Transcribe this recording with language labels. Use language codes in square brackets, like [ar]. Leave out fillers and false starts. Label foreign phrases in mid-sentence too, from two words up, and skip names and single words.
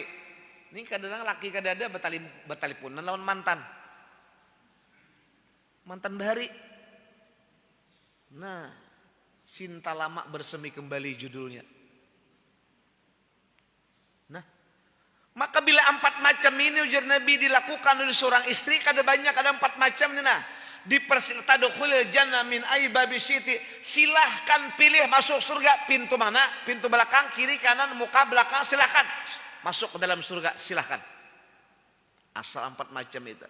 [bjn] Ini kadang laki kadada betalipunan lawan mantan bahari. [id] Nah, cinta lama bersemi kembali judulnya. Nah, maka bila 4 macam ini ujar Nabi dilakukan oleh seorang istri, ada banyak, ada 4 macam nih. [ar] Nah, تدخلي الجنة من أي باب شئت. [id] Silahkan pilih masuk surga pintu mana? Pintu belakang, kiri, kanan, muka, belakang, silahkan masuk ke dalam surga, silahkan. Asal 4 macam itu.